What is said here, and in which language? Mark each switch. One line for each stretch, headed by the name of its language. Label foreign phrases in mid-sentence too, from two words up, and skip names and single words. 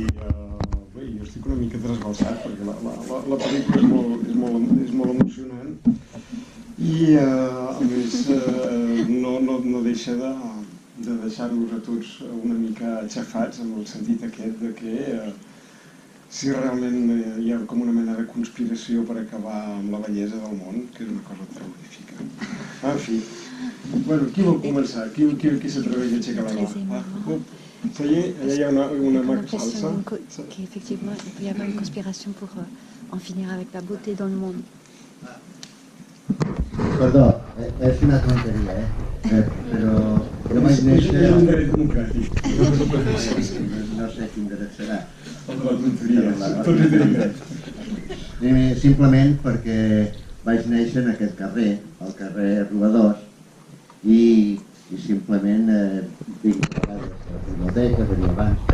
Catalan: bé, jo estic una mica trasbalsat perquè la pel·lícula és molt emocionant i a més no deixa de deixar-nos a tots una mica aixafats en el sentit aquest de que si realment hi ha com una mena de conspiració per acabar amb la bellesa del món, que és una cosa terrorífica. En fi, bueno, qui vol començar? Qui s'atreveix a aixecar la mà?
French: Ça y est,
Catalan: allà hi ha una mà que s'alça.
French: Qu'effectivement, il peut y avoir une conspiration pour en finir avec la beauté dans le monde.
Catalan: Perdó, és una tonteria, però jo vaig néixer... És un dret democràtic. No sé quin dret serà. El de la tonteria, tots hi tenim dret. Simplement perquè vaig néixer en aquest carrer, el carrer Robadors, i simplement vinc a vegades a la biblioteca, venia abans.